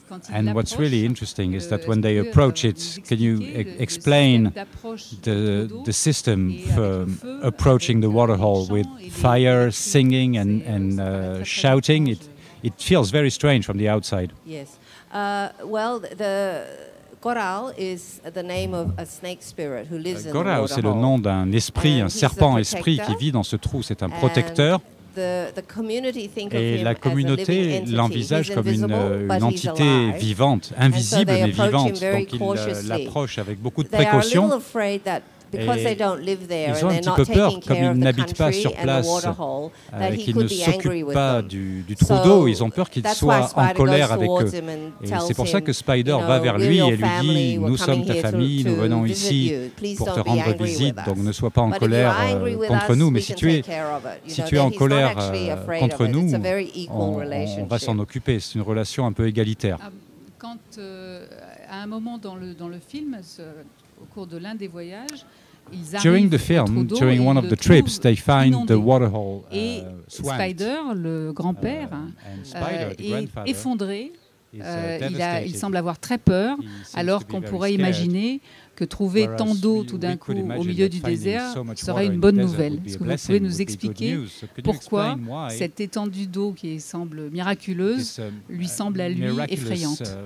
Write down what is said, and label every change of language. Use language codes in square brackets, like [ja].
[en] And what's really interesting is that when they approach it, can you explain the system for approaching the waterhole with fire, singing and shouting? it feels very strange from the outside. Yes. Well, the Goral is the name of a snake spirit who lives in the water hole. [fr] C'est le nom d'un esprit, un serpent-esprit qui vit dans ce trou. C'est un protecteur. Et la communauté l'envisage comme une entité vivante, invisible mais vivante. Donc ils l'approchent avec beaucoup de précautions. Et ils ont un petit peu peur, comme ils n'habitent pas sur place et qu'ils ne s'occupent pas du trou d'eau, ils ont peur qu'il soit en colère avec eux. Et c'est pour ça que Spider va vers lui et lui dit « Nous sommes ta famille, nous venons ici pour te rendre visite, donc ne sois pas en colère contre nous. Mais si tu es en colère contre nous, on va s'en occuper. » C'est une relation un peu égalitaire. Quand, à un moment dans le film, au cours de l'un des voyages, [en] during the film, during one of the trips, they find the waterhole [fr] Spider, le grand-père, est effondré. Il semble avoir très peur, alors qu'on pourrait imaginer que trouver tant d'eau tout d'un coup au milieu du désert serait une bonne nouvelle. Est-ce que vous pouvez nous expliquer pourquoi cette étendue d'eau qui semble miraculeuse lui semble à lui effrayante?